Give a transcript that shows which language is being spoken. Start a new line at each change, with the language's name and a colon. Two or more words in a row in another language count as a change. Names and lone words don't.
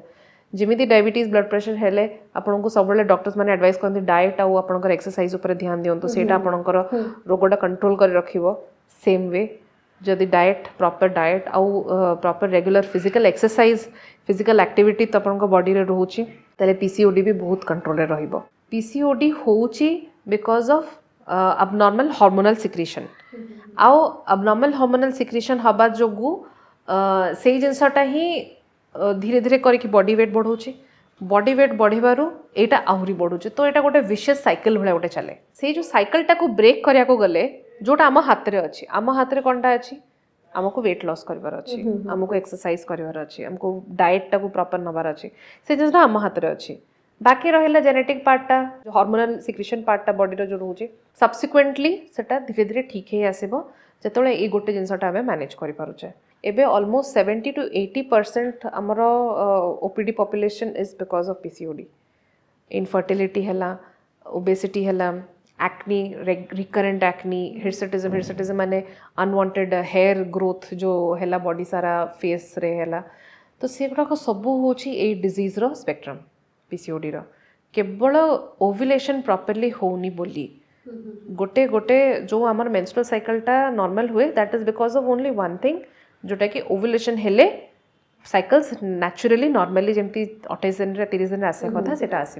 Odia: ଯେମିତି ଡାଇବେଟିସ୍
English: blood pressure
Odia: ହେଲେ ଆପଣଙ୍କୁ ସବୁବେଳେ ଡକ୍ଟର୍ସ ମାନେ ଆଡ଼ଭାଇସ୍ କରନ୍ତି ଡାଏଟ୍ ଆଉ ଆପଣଙ୍କର ଏକ୍ସରସାଇଜ୍ ଉପରେ ଧ୍ୟାନ ଦିଅନ୍ତୁ, ସେଇଟା ଆପଣଙ୍କର ରୋଗଟା କଣ୍ଟ୍ରୋଲ୍ କରି ରଖିବ।
English: same way
Odia: ଯଦି ଡାଏଟ୍,
English: proper diet
Odia: ଆଉ
English: proper regular physical exercise, physical activity
Odia: ତ ଆପଣଙ୍କ ବଡ଼ିରେ ରହୁଛି, ତାହେଲେ PCOD ବି ବହୁତ କଣ୍ଟ୍ରୋଲରେ ରହିବ।
English: PCOD ହେଉଛି because of abnormal hormonal secretion।
Odia: ଆଉ
English: abnormal hormonal secretion
Odia: ହେବା ଯୋଗୁଁ ସେଇ ଜିନିଷଟା ହିଁ ଧୀରେ ଧୀରେ କରିକି
English: body weight
Odia: ବଢ଼ଉଛି,
English: body weight
Odia: ବଢ଼ିବାରୁ ଏଇଟା ଆହୁରି ବଢ଼ୁଛି। ତ ଏଇଟା ଗୋଟେ
English: vicious cycle
Odia: ଭଳିଆ ଗୋଟେ ଚାଲେ। ସେଇ ଯେଉଁ ସାଇକେଲଟାକୁ ବ୍ରେକ୍ କରିବାକୁ ଗଲେ ଯେଉଁଟା ଆମ ହାତରେ ଅଛି, ଆମ ହାତରେ କ'ଣଟା ଅଛି, ଆମକୁ
English: weight loss
Odia: କରିବାର ଅଛି, ଆମକୁ ଏକ୍ସରସାଇଜ୍ କରିବାର ଅଛି, ଆମକୁ ଡାଏଟ୍ଟାକୁ ପ୍ରପର୍ ନେବାର ଅଛି, ସେ ଜିନିଷଟା ଆମ ହାତରେ ଅଛି। ବାକି ରହିଲା
English: genetic partଟା, hormonal secretion partଟା
Odia: ବଡ଼ିର ଯେଉଁ ରହୁଛି, ସବସିକ୍ୱେଣ୍ଟଲି ସେଟା ଧୀରେ ଧୀରେ ଠିକ୍ ହେଇ ଆସିବ ଯେତେବେଳେ ଏଇ ଗୋଟେ ଜିନିଷଟା ଆମେ ମ୍ୟାନେଜ୍ କରିପାରୁଛେ।
English: ଏବେ ଅଲମୋଷ୍ଟ 70 to 80% ଆମର OPD population is because of PCOD।
Odia: ଇନଫର୍ଟିଲିଟି ହେଲା, ଓବେସିଟି ହେଲା,
English: acne, recurrent acne, hirsutism
Odia: ମାନେ
English: unwanted hair growth
Odia: जो ହେଲା body सारा face रे ହେଲା, तो ସେଗୁଡ଼ାକ ସବୁ ହେଉଛି ଏଇ
English: disease spectrum
Odia: PCOD ର। କେବଳ ଓଭୁଲେସନ୍ ପ୍ରପରଲି ହେଉନି ବୋଲି ଗୋଟେ ଯେଉଁ ଆମର ମେନ୍‌ଷ୍ଟ୍ରୁଆଲ୍ ସାଇକେଲଟା ନର୍ମାଲ ହୁଏ,
English: that is because of only one thing,
Odia: ଯେଉଁଟାକି ଓଭୁଲେସନ୍ ହେଲେ ସାଇକେଲ୍ସ
English: naturally normally
Odia: ଯେମିତି 28 ଦିନରେ 30 ଦିନରେ ଆସିବା କଥା ସେଇଟା ଆସିବ।